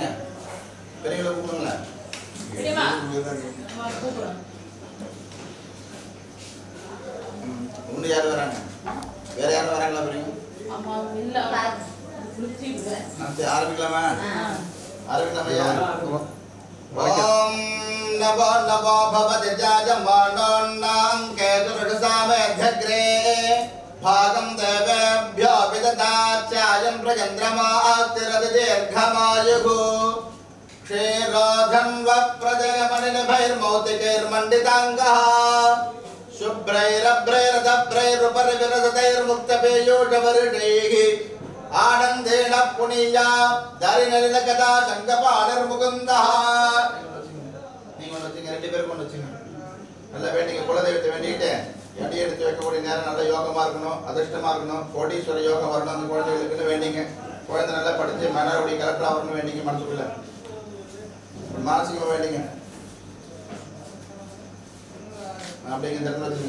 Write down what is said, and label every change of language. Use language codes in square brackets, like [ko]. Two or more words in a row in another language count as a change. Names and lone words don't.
[ta] பெரியவங்களை கூப்பிடுங்களேன். இன்னும் யாரும் வராங்க? வேற யாரும் வராங்களா பெரியவங்க? ஆரம்பிக்கலாமா? [sa] ஆரம்பிக்கலாமையா? ॐ नवो नवो भवति जायमानोऽह्नां केतुरुषसामेत्यग्रे भागं देवेभ्यो विददाचायं प्रचन्द्रमातिरति दीर्घमायुः क्षीरोधन्वप्रजगमनिभैर्मौतिकैर्मण्डिताङ्गः शुभ्रैरभ्रैरदभ्रैरुपरिविरसतैर्मुक्तपेयोषवर्षैः आनन्देन पुनीया दारिनलिनकदा शङ्खपाणिर्मुकुन्दः. [ta] நீங்க ஒன்று வச்சுங்க, ரெண்டு பேருக்கு ஒன்று வச்சுங்க. நல்லா வேண்டிங்க, குலதெய்வத்தை வேண்டிக்கிட்டு எடி எடுத்து வைக்கக்கூடிய நேரம் நல்ல யோகமாக இருக்கணும், அதிர்ஷ்டமாக இருக்கணும், கோடீஸ்வர யோகம் வரணும். அந்த குழந்தைகளுக்குன்னு வேண்டிங்க. குழந்தை நல்லா படித்து மனோடி கலெக்டராக வரணும் வேண்டிங்க. மனசுக்குள்ள மானசிகமாக வேண்டிங்க. அப்படிங்க இந்த இடத்துல வச்சுங்க.